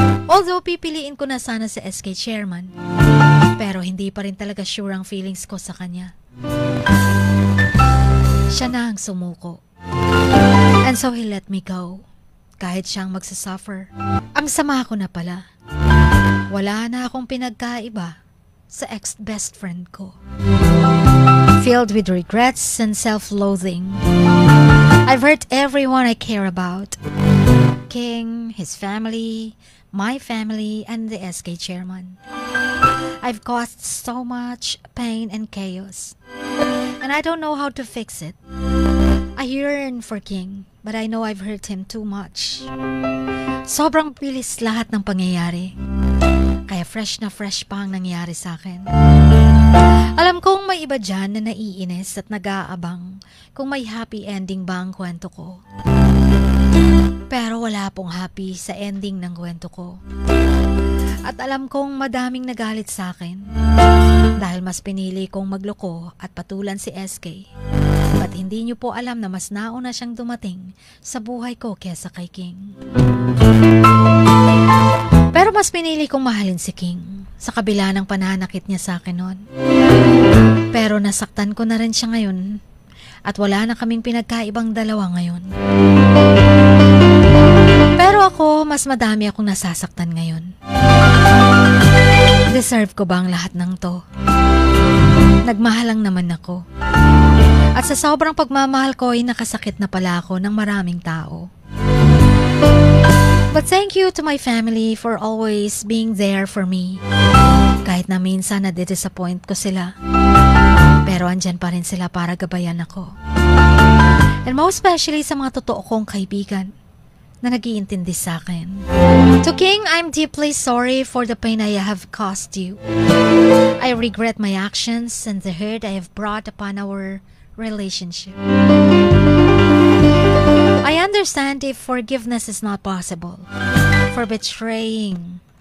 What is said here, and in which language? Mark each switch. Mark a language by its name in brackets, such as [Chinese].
[English] Although [Filipino] pipiliin ko na sana si SK Chairman, pero hindi pa rin talaga sure ang feelings ko sa kanya. Siya na ang sumuko. [English] And so he let me go. [Filipino] Kahit siyang magsasuffer. Ang sama ko na pala. Wala na akong pinagkaiba sa ex-best friend ko. [English] Filled with regrets and self-loathing. I've hurt everyone I care about. King, his family, my family, and the SK Chairman. I've caused so much pain and chaos. And I don't know how to fix it. I yearn for King, but I know I've hurt him too much. [Filipino] Sobrang bilis lahat ng pangyayari. Kaya fresh na fresh pa ang nangyari sa akin. Alam kong may iba dyan na naiinis at nag-aabang kung may happy ending ba ang kwento ko. Pero wala pong happy sa ending ng kwento ko. At alam kong madaming nagalit sa akin dahil mas pinili kong magloko at patulan si SK. At hindi niyo po alam na mas nauna siyang dumating sa buhay ko kesa kay King. Pero mas pinili kong mahalin si King sa kabila ng pananakit niya sa akin noon. Pero nasaktan ko na rin siya ngayon at wala na kaming pinagkaibang dalawa ngayon. Pero ako, mas madami akong nasasaktan ngayon. Deserve ko ba ang lahat ng to? Nagmahal lang naman ako. At sa sobrang pagmamahal ko ay nakasakit na pala ako ng maraming tao. [English] But thank you to my family for always being there for me. [Filipino] Kahit na minsan na-disappoint ko sila. Pero andyan pa rin sila para gabayan ako. [English] And most especially [Filipino] sa mga totoo kong kaibigan na nag-iintindi sa akin. [English] To King, I'm deeply sorry for the pain I have caused you. I regret my actions and the hurt I have brought upon our relationship. I understand if forgiveness is not possible for betraying.